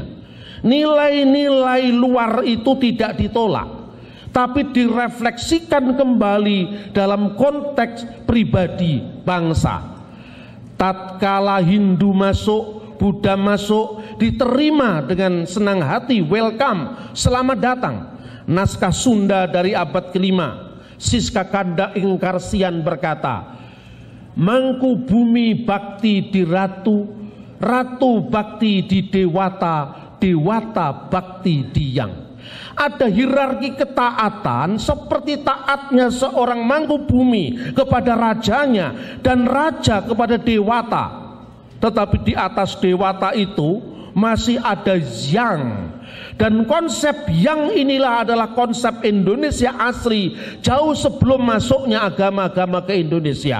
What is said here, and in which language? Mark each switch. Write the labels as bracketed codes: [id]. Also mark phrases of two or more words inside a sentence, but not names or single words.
[id] Nilai-nilai luar itu tidak ditolak, tapi direfleksikan kembali dalam konteks pribadi bangsa. Tatkala Hindu masuk, Buddha masuk, diterima dengan senang hati, welcome, selamat datang. Naskah Sunda dari abad ke-5, Siska Kanda Ingkarsian berkata, [su] Mangku bumi bakti di ratu, ratu bakti di dewata, dewata bakti di yang. [id] Ada hierarki ketaatan seperti taatnya seorang mangku bumi kepada rajanya dan raja kepada dewata. Tetapi di atas dewata itu masih ada yang. Dan konsep yang inilah adalah konsep Indonesia asli jauh sebelum masuknya agama-agama ke Indonesia.